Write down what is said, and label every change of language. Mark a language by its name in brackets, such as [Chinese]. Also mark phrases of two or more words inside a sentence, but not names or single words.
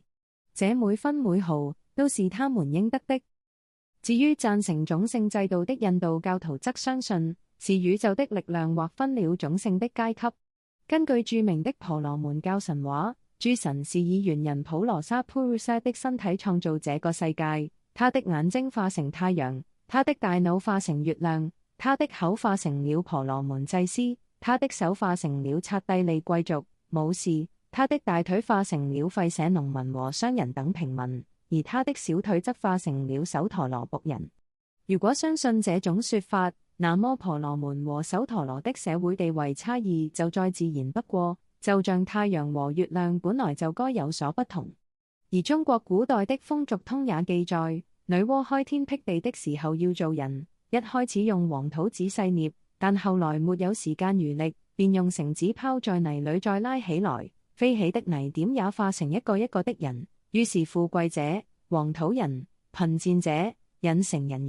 [Chinese] 這每分每毫都是他們應得的。至於贊成種姓制度的印度教徒則相信，是宇宙的力量劃分了種姓的階級。根據著名的婆羅門教神話，諸神是以猿人普羅沙 Purusa 的身體創造這個世界，他的眼睛化成太陽，他的大腦化成月亮， 他的口化成了婆羅門祭司，他的手化成了剎帝利貴族、武士，他的大腿化成了吠舍農民和商人等平民，而他的小腿則化成了首陀羅僕人。如果相信這種說法，那麼婆羅門和首陀羅的社會地位差異就再自然不過，就像太陽和月亮本來就該有所不同。而中國古代的風俗通也記載，女媧開天闢地的時候要造人，一開始用黃土仔細捏，但後來沒有時間餘力，便用繩子拋在泥裏再拉起來，飛起的泥點也化成一個一個的人，於是富貴者、黃土人、貧賤者引成人也。